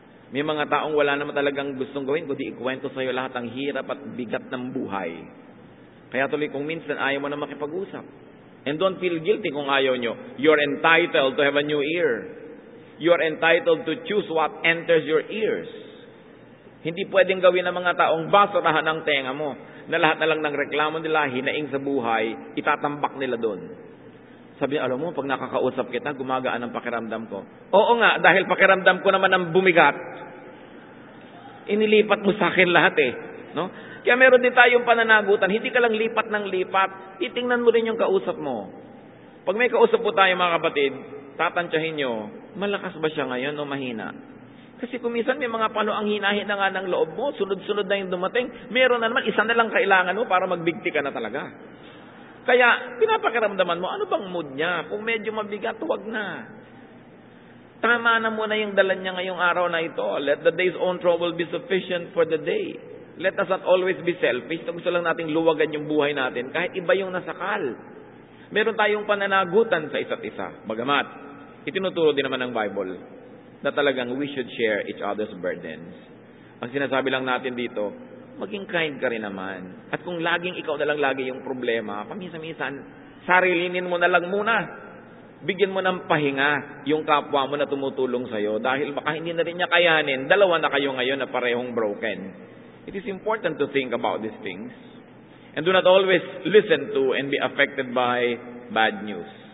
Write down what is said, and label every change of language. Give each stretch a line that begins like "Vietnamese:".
Filipino: May mga taong wala naman talagang gustong gawin, kundi ikwento sa'yo lahat ang hirap at bigat ng buhay. Kaya tuloy kung minsan ayaw mo na makipag-usap.
English: And don't feel guilty
Filipino: kung ayaw nyo.
English: You're entitled to have a new ear. You're entitled to choose what enters your ears.
Filipino: Hindi pwedeng gawin ng mga taong basurahan ng tenga mo, na lahat na lang ng reklamo nila, hinaing sa buhay, itatambak nila doon. Sabi niya, alam mo, pag nakakausap kita, gumagaan ang pakiramdam ko. Oo nga, dahil pakiramdam ko naman ang bumigat, inilipat mo sa akin lahat eh. No? Kaya meron din tayong pananagutan, hindi ka lang lipat ng lipat, titingnan mo rin yung kausap mo. Pag may kausap po tayo mga kapatid, tatantyahin nyo, malakas ba siya ngayon o mahina? Kasi kung minsan may mga ang hinahin na nga ng loob mo, sunod-sunod na yung dumating, meron na naman, isa na lang kailangan mo para magbigti ka na talaga. Kaya, pinapakiramdaman mo, ano bang mood niya? Kung medyo mabigat, huwag na. Tama na muna yung dala niya ngayong araw na ito.
English: Let the day's own trouble be sufficient for the day. Let us not always be selfish.
Filipino: Gusto lang nating luwagan yung buhay natin. Kahit iba yung nasakal. Meron tayong pananagutan sa isa't isa. Bagamat, itinuturo din naman ng Bible na talagang
English: we should share each other's burdens.
Filipino: Ang sinasabi lang natin dito, maging kind ka rin naman. At kung laging ikaw na lang lagi yung problema, paminsan-minsan, sarilinin mo na lang muna. Bigyan mo ng pahinga yung kapwa mo na tumutulong sa'yo. Dahil baka hindi na rin niya kayanin, dalawa na kayo ngayon na parehong broken.
English: It is important to think about these things. And do not always listen to and be affected by bad news.